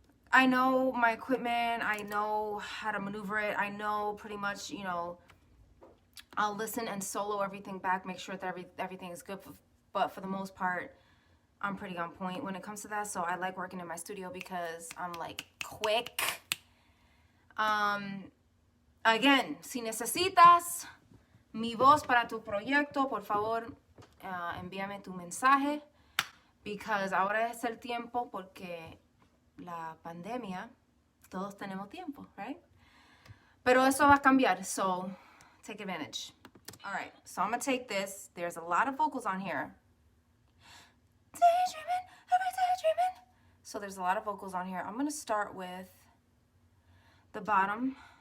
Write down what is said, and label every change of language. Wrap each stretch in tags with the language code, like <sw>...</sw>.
<en>I know my equipment. I know how to maneuver it. I know pretty much, you know, I'll listen and solo everything back, make sure that everything is good. But for the most part, I'm pretty on point when it comes to that. So I like working in my studio because I'm like quick.</en> <es>Again, si necesitas mi voz para tu proyecto, por favor, envíame tu mensaje.</es> <en>Because</en> <es>ahora es el tiempo porque la pandemia, todos tenemos tiempo,</es> <en>right?</en> <es>Pero eso va a cambiar,</es> <en>so take advantage. All right, so I'm gonna take this. There's a lot of vocals on here. Daydreaming, every daydreaming. So there's a lot of vocals on here. I'm gonna start with the bottom.</en>